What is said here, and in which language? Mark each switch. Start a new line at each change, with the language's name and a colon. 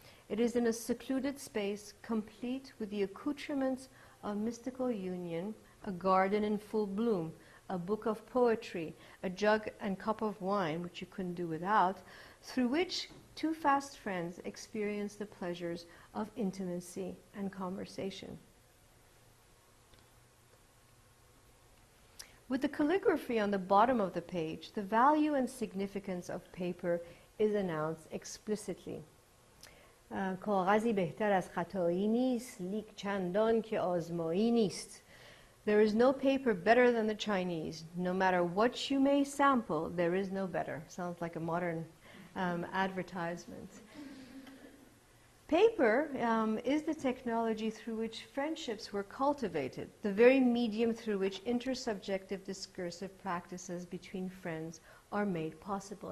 English: It is in a secluded space, complete with the accoutrements of mystical union, a garden in full bloom, a book of poetry, a jug and cup of wine, which you couldn't do without, through which 2 fast friends experience the pleasures of intimacy and conversation. With the calligraphy on the bottom of the page, the value and significance of paper is announced explicitly.
Persian: کاغذی بهتر از خطایی نیست، لیک چندان که آزمایی نیست.
English: There is no paper better than the Chinese. No matter what you may sample, there is no better. Sounds like a modern advertisement. Paper is the technology through which friendships were cultivated, the very medium through which intersubjective discursive practices between friends are made possible.